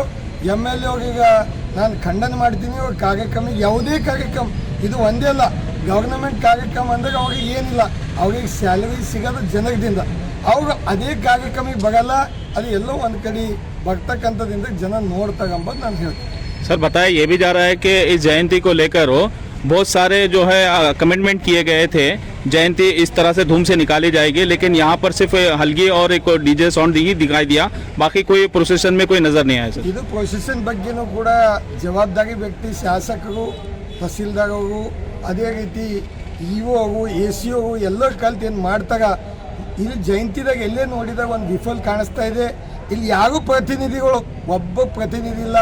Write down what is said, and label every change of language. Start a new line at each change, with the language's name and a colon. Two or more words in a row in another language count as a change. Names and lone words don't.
Kannada: MLA ಅವ್ರಿಗೆ ನಾನು ಖಂಡನೆ ಮಾಡ್ತೀನಿ. ಅವ್ರ ಕಾರ್ಯಕ್ರಮಕ್ಕೆ ಯಾವುದೇ ಕಾರ್ಯಕ್ರಮ ಇದು ಒಂದೇ ಅಲ್ಲ, ಗವರ್ನಮೆಂಟ್ ಕಾರ್ಯಕ್ರಮ ಅಂದಾಗ ಅವ್ರಿಗೆ ಏನಿಲ್ಲ, ಅವ್ರಿಗೆ ಸ್ಯಾಲರಿ ಸಿಗೋದು ಜನರಿಂದ, ಅವ್ರು ಅದೇ ಕಾರ್ಯಕ್ರಮಕ್ಕೆ ಬರಲ್ಲ, ಅದು ಎಲ್ಲೋ ಒಂದು ಕಡೆ ಬರ್ತಕ್ಕಂಥದ್ದಿಂದ ಜನ ನೋಡ್ತಾಗಂಬದು ನಾನು ಹೇಳ್ತೀನಿ.
Hindi: सर बताया ये भी जा रहा है कि इस जयंती को लेकर बहुत सारे जो है कमिटमेंट किए गए थे, जयंती इस तरह से धूम से निकाली जाएगी, लेकिन यहाँ पर सिर्फ हल्गी और एक DJ साउंड ही दिखाई दिया, बाकी कोई प्रोसेशन में कोई नजर नहीं आया सर।
Kannada: ಇದು ಪ್ರೊಸೆಷನ್ ಬಗ್ಗೆನೂ ಕೂಡ ಜವಾಬ್ದಾರಿ ವ್ಯಕ್ತಿ ಶಾಸಕರು, ತಹಸೀಲ್ದಾರರು, ಅದೇ ರೀತಿ EO ಅವರು, ACO ಎಲ್ಲರೂ ಕಲ್ತು ಏನು ಮಾಡ್ತಾಗ ಇಲ್ಲಿ ಜಯಂತಿದಾಗ ಎಲ್ಲೇ ನೋಡಿದಾಗ ಒಂದು ವಿಫಲ ಕಾಣಿಸ್ತಾ ಇದೆ. ಇಲ್ಲಿ ಯಾರೂ ಪ್ರತಿನಿಧಿಗಳು, ಒಬ್ಬ ಪ್ರತಿನಿಧಿ ಇಲ್ಲ.